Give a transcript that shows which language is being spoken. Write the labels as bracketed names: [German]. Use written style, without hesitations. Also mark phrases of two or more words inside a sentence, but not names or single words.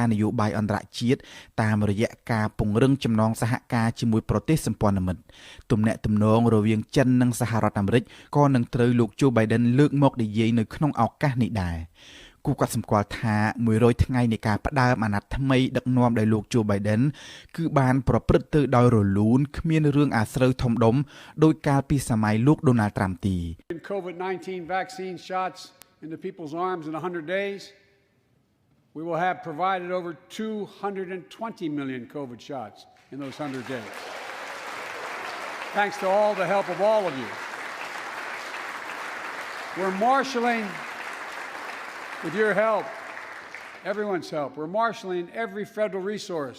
[Khmer] នយោបាយអន្តរជាតិតាមរយៈការពង្រឹងចំណងសហការជាមួយប្រទេសសម្ព័ន្ធមិត្តទំនាក់ទំនងរវាងចិននិងសហរដ្ឋអាមេរិកក៏នឹងត្រូវលោក Joe Biden លើកមកនិយាយនៅក្នុងឱកាសនេះដែរគូគាត់សម្គាល់ថា100ថ្ងៃនៃការផ្ដើមអាណត្តិថ្មីដឹកនាំដោយលោក Joe Biden គឺបានប្រព្រឹត្តទៅដោយរលូនគ្មានរឿងអាស្រូវធំដុំដោយកាលពីសម័យលោក Donald Trump ទី [English] COVID-19 vaccine shots into people's arms in 100 days we will have provided over 220 million COVID shots in those 100 days thanks to all the help of all of you we're marshalling with your help, everyone's help, we're marshalling every federal resource.